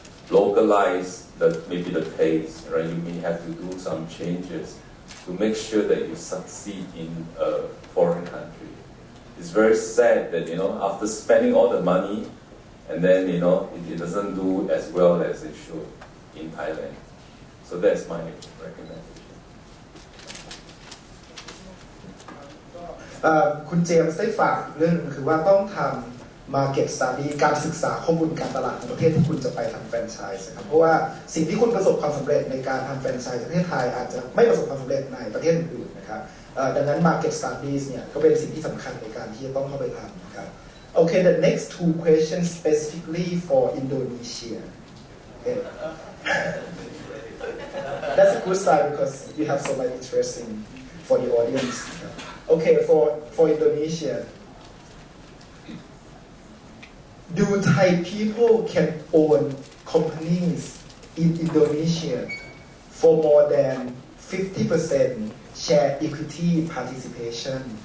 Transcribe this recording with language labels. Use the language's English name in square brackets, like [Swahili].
[English] localize maybe the taste, right? You may have to do some changes to make sure that you succeed in a foreign country. It's very sad that, after spending all the money, and then, it doesn't do as well as it should in Thailand. So that's my recommendation. [Thai] คุณเจมส์ได้ฝากเรื่องนึงคือว่าต้องทำ market study การศึกษาข้อมูลการตลาดของประเทศที่คุณจะไปทำแฟรนไชส์นะครับเพราะว่าสิ่งที่คุณประสบความสำเร็จในการทำแฟรนไชส์ในประเทศไทยอาจจะไม่ประสบความสำเร็จในประเทศอื่นๆนะครับดังนั้น market studies เนี่ยก็เป็นสิ่งที่สำคัญในการที่จะต้องเข้าไปทำนะครับ [English] Okay, the next two questions specifically for Indonesia. Okay. That's a good sign because you have so much interest for the audience. Okay, for Indonesia, do Thai people can own companies in Indonesia for more than 50% share equity participation?